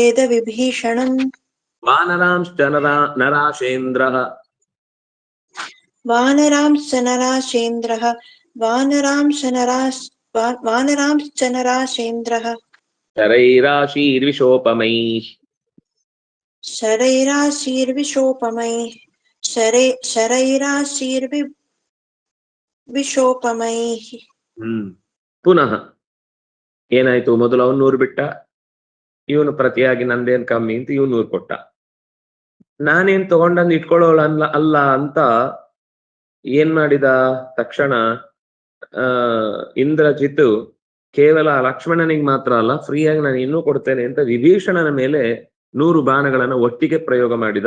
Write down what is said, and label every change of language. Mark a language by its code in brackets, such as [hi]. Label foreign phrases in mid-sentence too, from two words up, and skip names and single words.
[sa] ವಾನರಾಂಶ್ಚ ನರಾಶೇಂದ್ರಃ वानरांश्च नरासेन्द्रः वानरांश्च नरासेन्द्रः शरैराशीर्विशोपमैः शरैराशीर्विशोपमैः शरैराशीर्विशोपमैः [kn] ಪುನಃ ಏನಾಯ್ತು? ಮೊದಲು ಅವನು 100 ಬಿಟ್ಟ, ಇವನು ಪ್ರತಿಯಾಗಿ ನಂದೇನ್ ಕಮ್ಮಿ ಅಂತ ಇವನು 100 ಕೊಟ್ಟ. ನಾನೇನ್ ತಗೊಂಡಂದು ಇಟ್ಕೊಳ್ಳೋಳ ಅಲ್ಲ ಅಂತ ಏನ್ ಮಾಡಿದ? ತಕ್ಷಣ ಇಂದ್ರಜಿತ್ ಕೇವಲ ಲಕ್ಷ್ಮಣನಿಗೆ ಮಾತ್ರ ಅಲ್ಲ, ಫ್ರೀಯಾಗಿ ನಾನು ಇನ್ನೂ ಕೊಡ್ತೇನೆ ಅಂತ ವಿಭೀಷಣನ ಮೇಲೆ 100 ಬಾಣಗಳನ್ನು ಒಟ್ಟಿಗೆ ಪ್ರಯೋಗ ಮಾಡಿದ.